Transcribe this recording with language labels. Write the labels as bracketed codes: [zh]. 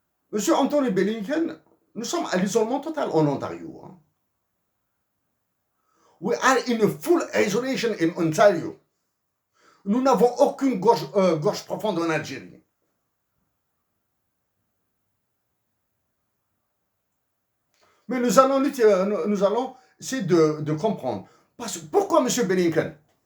[fr] Monsieur Anthony Blinken, nous sommes à l'isolement total en Ontario. Hein. [en] We are in a full isolation in Ontario. [fr] Nous n'avons aucune gorge profonde en Algérie. Mais nous allons essayer de comprendre. Pourquoi, M. Blinken?